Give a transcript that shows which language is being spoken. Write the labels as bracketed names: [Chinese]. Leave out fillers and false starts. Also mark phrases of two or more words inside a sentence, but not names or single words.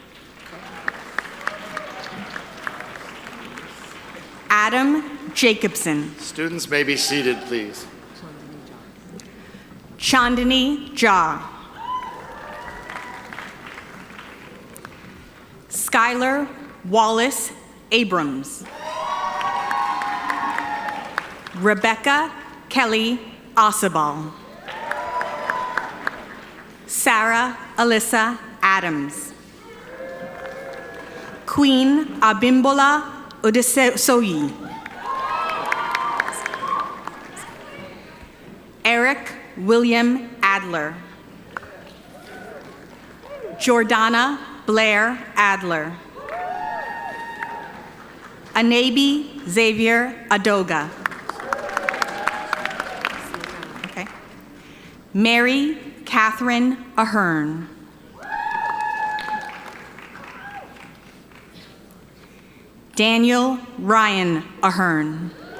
[English] Adam Jacobson. Students may be seated, please. Chandani Jha. Skylar Wallace Abrams. Rebecca Kelly Osabal. Sarah Alyssa Adams. Queen Abimbola Odesoyi. Eric William Adler. Jordana Blair Adler. Anabi Xavier Adoga. Okay. Mary Catherine Ahern. Daniel Ryan Ahern.